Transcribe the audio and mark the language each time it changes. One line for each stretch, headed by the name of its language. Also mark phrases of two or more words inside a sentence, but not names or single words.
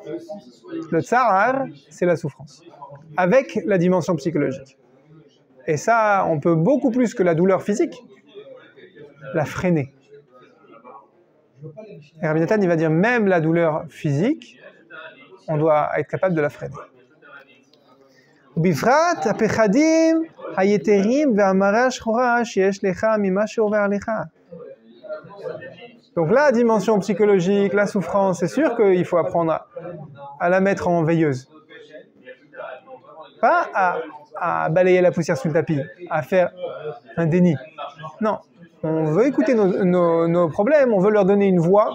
French: Le tsar, c'est la souffrance, avec la dimension psychologique. Et ça, on peut beaucoup plus que la douleur physique, la freiner. Et Rabbi Nathan, il va dire, même la douleur physique, on doit être capable de la freiner.
Hebrew: ובפרט הפחדים היתרים והמרה השחורה שיש לך ממה שעובר עליך.
French: Donc la dimension psychologique, la souffrance, c'est sûr qu'il faut apprendre à la mettre en veilleuse. Pas à balayer la poussière sous le tapis, à faire un déni. Non, on veut écouter nos problèmes, on veut leur donner une voix.